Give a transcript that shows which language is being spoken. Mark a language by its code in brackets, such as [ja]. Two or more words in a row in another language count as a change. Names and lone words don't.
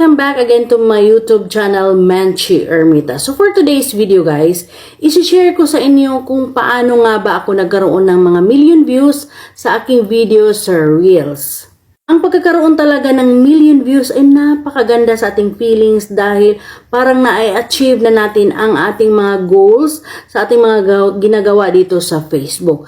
[en] back again to my YouTube channel, Menchi Ermita. So for today's video guys, [tl] isi-share ko sa inyo kung paano nga ba ako nagkaroon ng mga [en] million views [tl] sa aking video sa Reels. Ang pagkakaroon talaga ng [en] million views [tl] ay napakaganda sa ating feelings dahil parang na-achieve na natin ang ating mga goals sa ating mga ginagawa dito sa Facebook.